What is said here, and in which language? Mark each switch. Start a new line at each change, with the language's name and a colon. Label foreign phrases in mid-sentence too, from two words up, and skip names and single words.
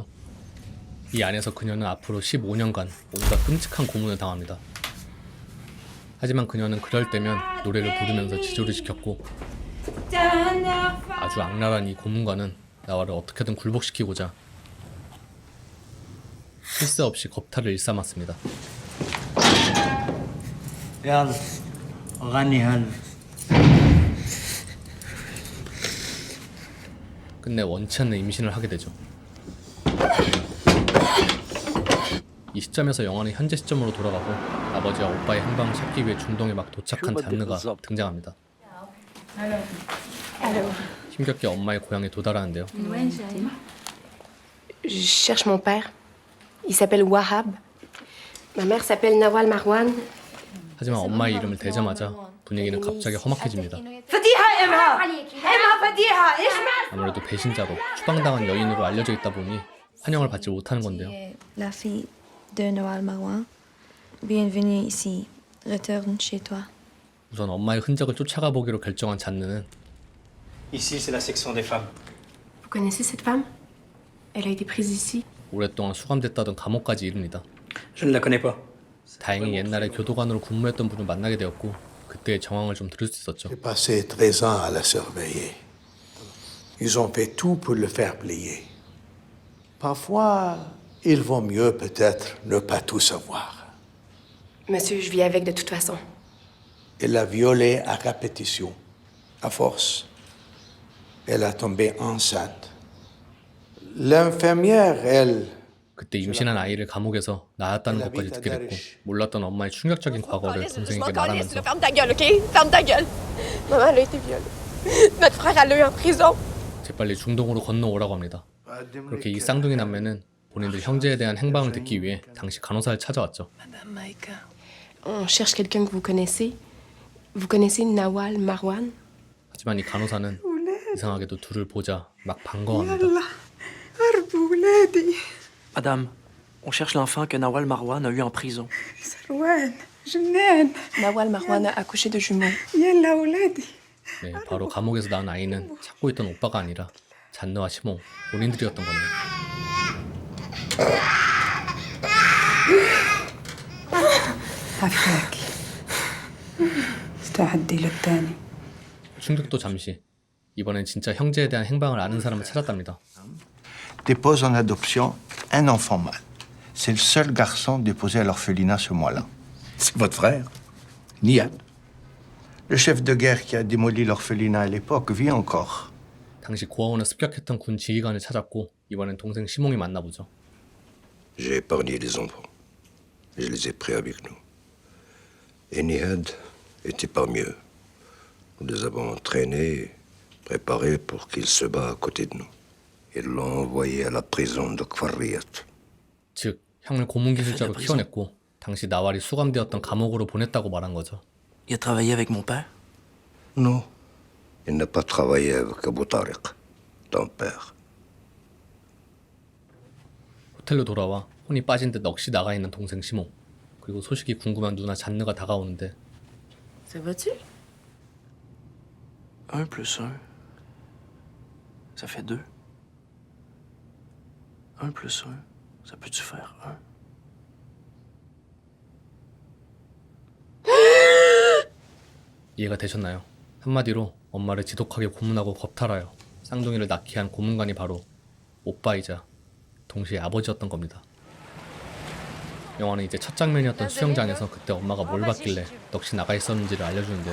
Korean: 이 안에서 그녀는 앞으로 15년간 온갖 끔찍한 고문을 당합니다. 하지만 그녀는 그럴 때면 노래를 부르면서 지조를 지켰고 아주 악랄한 이 고문관은 나왈을 어떻게든 굴복시키고자 쉴 새 없이 겁탈을 일삼았습니다.
Arabic: يلا غني هلا
Korean: 끝내 원치 않는 임신을 하게 되죠. 이 시점에서 영화는 현재 시점으로 돌아가고 아버지와 오빠의 행방을 찾기 위해 중동에 막 도착한 잔느가 등장합니다. 힘겹게 엄마의 고향에 도달하는데요.
French: Je cherche mon père. Il s'appelle Wahab. Ma mère s'appelle Nawal Marwan.
Korean: 하지만 엄마의 이름을 대자마자 분위기는 갑자기 험악해집니다.
Arabic: فديها إمها إمها فديها إيش ما
Korean: 아무래도 배신자로 추방당한 여인으로 알려져 있다 보니 환영을 받지 못하는 건데요.
French: La fille de Nawal Marwan. Bienvenue ici. Retourne chez toi.
Korean: 우선 엄마의 흔적을 쫓아가 보기로 결정한 잔느는
French: Ici, c'est la section des femmes. Vous connaissez cette femme? Elle a été prise ici.
Korean: 오랫동안 수감됐다던 감옥까지 이릅니다.
French: Je ne la connais pas.
Korean: 다행히 옛날에 교도관으로 근무했던 분을 만나게 되었고 그때의 정황을 좀 들을 수 있었죠.
French: J'ai passé 13 ans à la surveiller. Ils ont fait tout pour le faire plier. Parfois, il vaut mieux peut-être ne pas tout savoir. Monsieur, je vis avec de toute façon. Elle a violé à répétition. À force, elle a tombé enceinte. L'infirmière, elle...
Korean: 그때 임신한 아이를 감옥에서 낳았다는 것까지 듣게 됐고 몰랐던 엄마의 충격적인 과거를 동생에게 말하면서
French: Ferme ta gueule, OK? Ferme ta gueule. Maman, elle a été violée. Notre frère, elle l'a eu en prison.
Korean: 재빨리 중동으로 건너오라고 합니다. 그렇게 이 쌍둥이 남매는 본인들 형제에 대한 행방을 듣기 위해 당시 간호사를 찾아왔죠.
French: On cherche quelqu'un que vous connaissez. Vous connaissez Nawal Marwan?
Korean: 하지만 이 간호사는 이상하게도 둘을 보자 막 반가워합니다.
Arabic: هربوا ولادي
French: Madame, on cherche l'enfant que Nawal Marwan a eu en prison.
Arabic: سروان جنان
French: Nawal Marwan a accouché de jumeaux.
Arabic: يلا ولادي
Korean: 네, 바로 감옥에서 낳은 아이는 찾고 있던 오빠가 아니라 잔느와 시몽 본인들이었던 거네요.
Arabic: عفاك استعدي للثاني
Korean: 충격도 잠시. 이번엔 진짜 형제에 대한 행방을 아는 사람을 찾았답니다.
French: Dépose en adoption un enfant mâle. C'est le seul garçon déposé à l'orphelinat ce mois-là. C'est votre frère, Niad. Le chef de guerre qui a démoli l'orphelinat à l'époque vit encore.
Korean: 당시 고아원을 습격했던 군 지휘관을 찾았고 이번엔 동생 시몽이 만나보죠.
French: J'ai épargné les enfants. Je les ai pris avec nous. Et Nihad était parmi eux. Nous les avons entraînés, préparés pour qu'ils se battent à côté de nous. Ils l'ont envoyé à la prison de Kfarriyat.
Korean: 즉 형을 고문기술자로 키워냈고 당시 나왈이 수감되었던 감옥으로 보냈다고 말한 거죠.
French: Il a travaillé avec mon père? Non, il n'a pas travaillé avec Abu Tariq, ton père.
Korean: 호텔로 돌아와 혼이 빠진 듯 넋이 나가 있는 동생 시몽 그리고 소식이 궁금한 누나 잔느가 다가오는데
French: Ça va-tu? 1 plus 1, ça fait 2. 1 plus 1, ça peut-tu faire 1?
Korean: 이해가 되셨나요? 한마디로 엄마를 지독하게 고문하고 겁탈하여 쌍둥이를 낳게 한 고문관이 바로 오빠이자 동시에 아버지였던 겁니다. 영화는 이제 첫 장면이었던 수영장에서 그때 엄마가 뭘 봤길래 넋이 나가 있었는지를 알려주는데요.